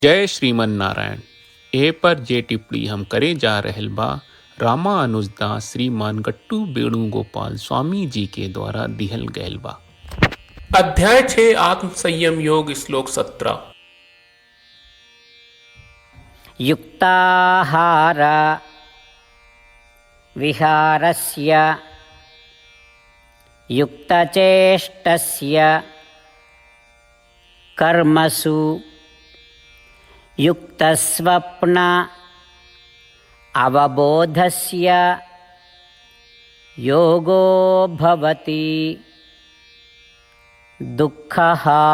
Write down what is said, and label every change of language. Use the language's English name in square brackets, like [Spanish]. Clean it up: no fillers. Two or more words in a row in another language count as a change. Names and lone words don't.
[Bhojpuri] जय श्रीमन नारायण। ए पर जे टिप्पणी हम करे जा रहल बा रामानुजदास श्रीमान गट्टू वेणुगोपाल स्वामी जी के द्वारा दिहल गयल बा। अध्याय 6 आत्म संयम योग श्लोक 17। [Sanskrit] युक्ताहार विहारस्य युक्तचेष्टस्य कर्मसु युक्तस्वप्न अवबोधस्य योगो भवति दुःखः।